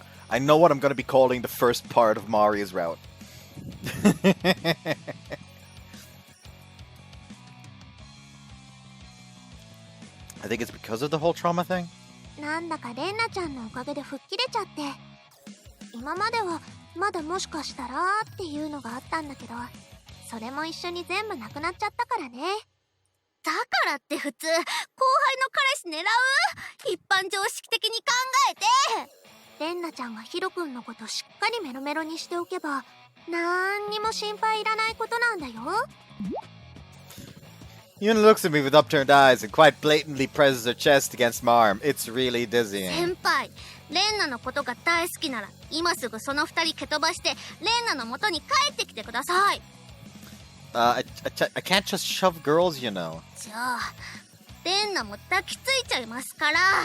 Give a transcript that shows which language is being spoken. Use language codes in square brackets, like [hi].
[en] I know what I'm gonna be calling the first part of Mari's route. I think it's because of the whole trauma thing. [ja] なんだかレンナちゃんのおかげで吹っ切れちゃって、今まではまだもしかしたらっていうのがあったんだけど、それも一緒に全部なくなっちゃったからね。だからって普通後輩の彼氏狙う？一般常識的に考えて。レンナちゃんがヒロ君のことしっかりメロメロにしておけば、なんにも心配いらないことなんだよ。 [en] Yuna looks at me with upturned eyes and quite blatantly presses her chest against my arm. It's really dizzying. [ja] 先輩、レンナのことが大好きなら今すぐその二人蹴飛ばしてレンナの元に帰ってきてください。 [en] I can't just shove girls, you know. [ja] じゃあレンナも抱きついちゃいますから。